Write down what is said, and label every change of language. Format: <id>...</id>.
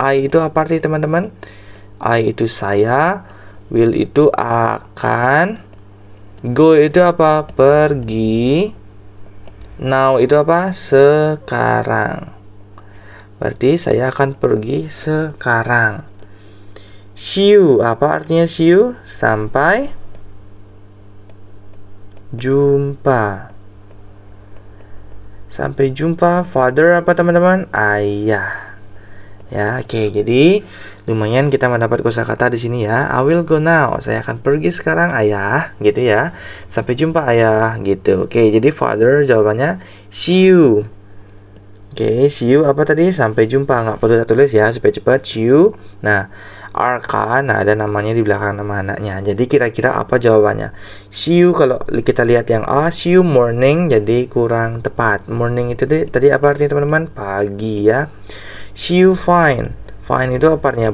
<id>I itu apa arti teman-teman? I itu saya, will itu akan, go itu apa? Pergi. Now itu apa? Sekarang. Berarti saya akan pergi sekarang. See you, apa artinya see you? Sampai jumpa. Sampai jumpa. Father apa teman-teman? Ayah. Ya, oke. Jadi lumayan kita mendapat kosakata di sini ya.</id> <en>I will go now.</en> <id>Saya akan pergi sekarang, ayah, gitu ya. Sampai jumpa, ayah, gitu. Oke, jadi father jawabannya see you. Oke, see you apa tadi? Sampai jumpa. Nggak perlu kita tulis ya supaya cepat. See you. Nah, Arka, nah ada namanya di belakang nama anaknya. Jadi kira-kira apa jawabannya?</id> <en>See you,</en> <id>kalau kita lihat yang A,</id> <en>see you morning,</en> <id>jadi kurang tepat. Morning itu tadi apa artinya teman-teman? Pagi ya.</id> <en>See you fine.</en> <id>Fine itu apa artinya?</id>